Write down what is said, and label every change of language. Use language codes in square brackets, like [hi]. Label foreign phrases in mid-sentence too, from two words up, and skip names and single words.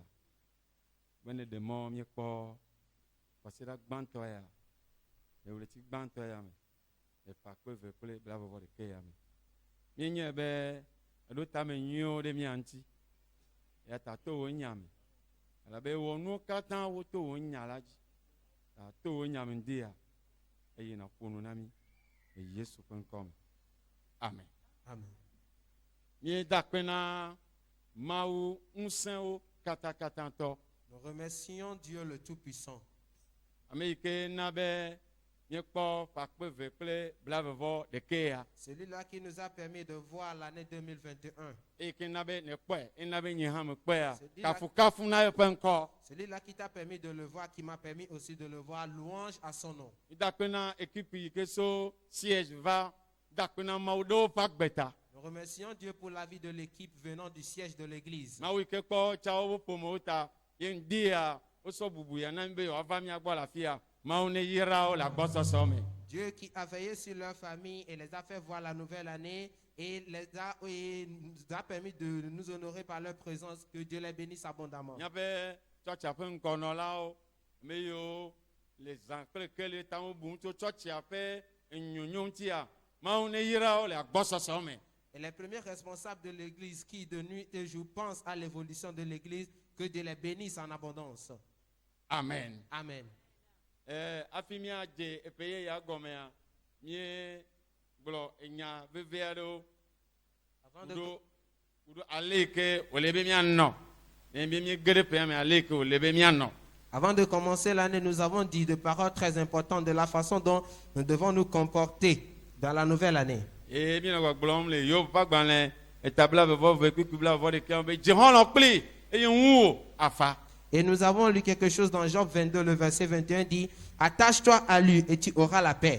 [ee] be ne ɖe mɔ míekpɔ kɔsiɖa gbãtɔ ya le ɣleti gbãtɔ ya me le fa kpe ve kple blavɔvɔ ɖeke ya me míenye be eɖo tame nyuiwo ɖe mía ŋuti ya ta to wo nya me elabe wɔ nuwo katã woto wo nya la dzi ta to wo nya me ŋdi ya eye nàƒo nu na mí le Yesu ƒe ŋkɔ me amen. Amen. Míeda akpe na Mawu ŋusẽwo katakatãtɔ [fr] Nous remercions Dieu le Tout-Puissant. [ee] ame yi ke na be míekpɔ fakpe ve kple blavɔvɔ ɖeke ya [fr] Celui-là qui nous a permis de voir l'année 2021. [ee] eye ke na be nekpɔe ena be nye hã mekpɔe ya [fr] C'est dit la- [ee] kafukafu na yeƒe ŋkɔ. [fr] Celui-là qui t'a permis de le voir, qui m'a permis aussi de le voir, louange à son nom. [ee] Míeda akpe na ekipi yi ke so siège va da akpe na Mawu ɖe woƒe agbeta [fr] Nous remercions Dieu pour la vie de l'équipe venant du siège de l'église. [ee] Mawu yi ke kpɔ tsa woƒe ƒomewo ta ye ŋdi ya wosɔ bubu ya na mí be yewoava mía gbɔ le afi ya Mawu ne yra wo le agbɔsɔsɔ me. [fr] Dieu qui a veillé sur leur famille et les a fait voir la nouvelle année et nous a permis de nous honorer par leur présence. Que Dieu les bénisse abondamment. [ee] Míaƒe tsɔtsia ƒe ŋkɔnɔlawo ame yiwo le zã kple kele tawo bum tso tsɔtsia ƒe nyonyo ŋutia Mawu ne yra wo le agbɔsɔsɔ me. [fr] Et les premiers responsables de l'église qui de nuit et jour pensent à l'évolution de l'église, que Dieu les bénisse en abondance. Amen. Amen. [ee] Hafi míadze eƒe yeya gɔmea míegblɔ enya veve aɖewo [fr] Avant de, [ee] kuɖo ale yi ke wòle be míanɔ ne be míege ɖe ƒea me ale yi ke wòle be míanɔ. [fr] avant de commencer l'année, nous avons dit des paroles très importantes de la façon dont nous devons nous comporter dans la nouvelle année. [ee] Eye míenɔ gbɔgblɔm le Yob ƒe agbalẽ eta blavevɔve kpikpi blavevɔ ɖeka be dze xɔlɔ kpli eye ŋuwò afa. [fr] Et nous avons lu quelque chose dans Job 22, le verset 21 dit, attache-toi à lui et tu auras la paix.